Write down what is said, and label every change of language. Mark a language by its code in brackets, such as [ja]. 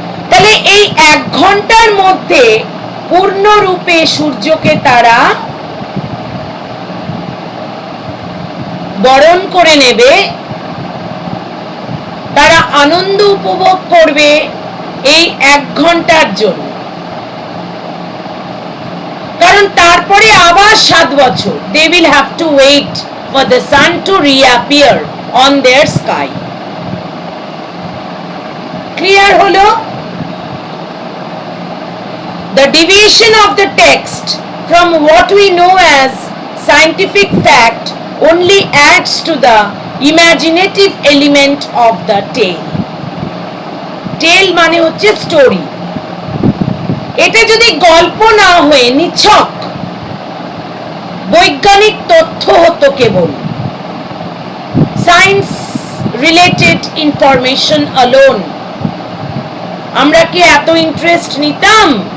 [bn] তাহলে এই 1 ঘন্টার মধ্যে পূর্ণরূপে সূর্যকে তারা বরণ করে নেবে, তারা আনন্দ উপভোগ করবে এই 1 ঘন্টার জন্য। কারণ তারপরে আবার 7 বছর [en] they will have to wait for the sun to reappear on their sky. [bn] Clear হলো? [en] The deviation of the text from what we know as scientific fact only adds to the imaginative element of the tale. [bn] Tale মানে হচ্ছে story. এটা যদি গল্প না হয়ে নিছক বৈজ্ঞানিক তথ্য হতো, কেবল সায়েন্স রিলেটেড ইনফরমেশন অ্যালোন, আমরা কি এত ইন্টারেস্ট নিতাম?